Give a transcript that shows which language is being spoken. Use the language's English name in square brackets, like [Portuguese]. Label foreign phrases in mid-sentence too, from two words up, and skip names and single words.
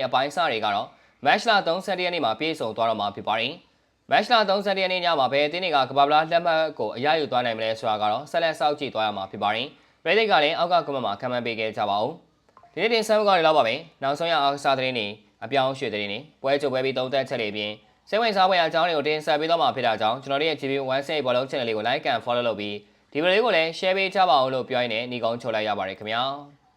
[Burmese] အပိုင်းအစတွေကတော့မတ်လ31ရက်နေ့မှာပြည့်စုံသွားတော့မှာဖြစ်ပါတယ်မတ်လ31ရက်နေ့ညမှာဘယ်အသင်းတွေကကမ္ဘာ့ဖလားလက်မှတ်ကိုအရယူသွားနိုင်မလဲဆိုတာကတော့ဆက်လက်စောင့်ကြည့်သွားရမှာဖြစ်ပါတယ်ပြည်သူကလည်းအောက်ကကွန်မန့်မှာခံမှန်းပေးခဲ့ကြပါဦးဒီနေ့တင်ဆက်မှုကနေလောက်ပါပဲနောက်ဆုံးရအောင်စားသတင်းတွေအပြောင်းရွှေ့သတင်းတွေပွဲကြိုပွဲပြီးသုံးသက်ချက်တွေပြင်စိတ်ဝင်စားဖွယ်အကြောင်းတွေကိုတင်ဆက်ပေးသွားမှာဖြစ်တာကြောင့်ကျွန်တော်တို့ရဲ့ GB1 ဘောလုံး channel လေးကို [English] like and follow [Burmese] လုပ်ပြီးဒီဗီဒီယိုလေးကိုလည်း share ပေးကြပါဦးလို့ပြောရင်းနဲ့ညီကုန်းချုပ်လိုက်ရပါတယ်ခင်ဗျာ